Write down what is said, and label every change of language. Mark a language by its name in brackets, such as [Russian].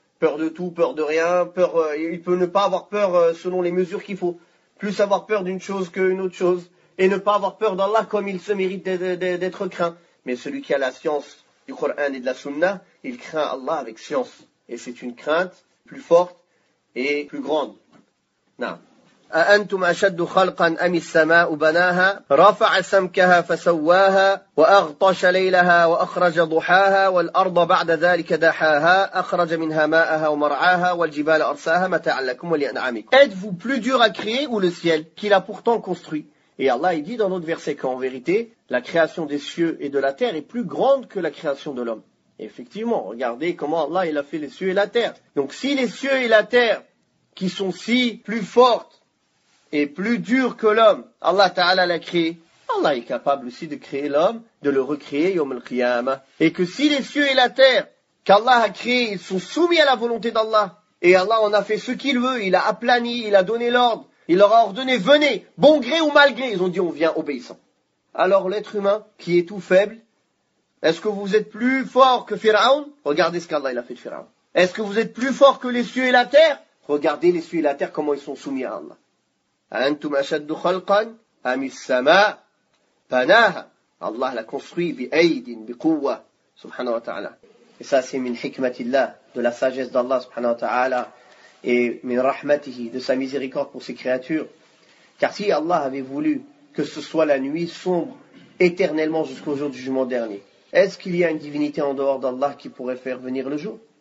[French] Peur de tout, peur de rien, il peut ne pas avoir peur selon les mesures qu'il faut. Plus avoir peur d'une chose qu'une autre chose. Et ne pas avoir peur d'Allah comme il se mérite d'être craint. Mais celui qui a la science du Coran et de la Sunna, il craint Allah avec science. Et c'est une crainte plus forte et plus grande. Non. [Arabic] أأنتم أشد خلقا أم السماء بناها رفع سمكها فسواها وأغطش ليلها وأخرج ضحاها والأرض بعد ذلك دحاها أخرج منها ماءها ومرعاها والجبال أرساها متاعا لكم ولأنعامكم. [French] Êtes-vous plus dur à créer ou le ciel qu'il a pourtant construit? Et Allah il dit dans notre verset qu'en vérité la création des cieux et de la terre est plus grande que la création de l'homme. Et effectivement, regardez comment Allah il a fait les cieux et la terre. Donc si les cieux et la terre qui sont si plus fortes et plus dur que l'homme, Allah Ta'ala l'a créé, Allah est capable aussi de créer l'homme, de le recréer Yawm al-Qiyamah. Et que si les cieux et la terre qu'Allah a créés, ils sont soumis à la volonté d'Allah, et Allah en a fait ce qu'il veut, il a aplani, il a donné l'ordre, il leur a ordonné, venez, bon gré ou mal gré, ils ont dit on vient obéissant. Alors l'être humain, qui est tout faible, est-ce que vous êtes plus fort que Pharaon? Regardez ce qu'Allah il a fait de Pharaon. Est-ce que vous êtes plus fort que les cieux et la terre? Regardez les cieux et la terre, comment ils sont soumis à Allah. [Arabic] أنتم أشد خلقا أم السماء بناها. [French] Allah l'a construit [Arabic] بأيد بقوة سبحانه وتعالى. [French] Et ça c'est min hikmatillah, de la sagesse d'Allah subhanahu wa ta'ala, et min rahmatihi, de sa miséricorde pour ses créatures. Car si Allah avait voulu que ce soit la nuit sombre éternellement jusqu'au jour du jugement dernier, est-ce qu'il y a une divinité en dehors d'Allah qui pourrait faire venir le jour?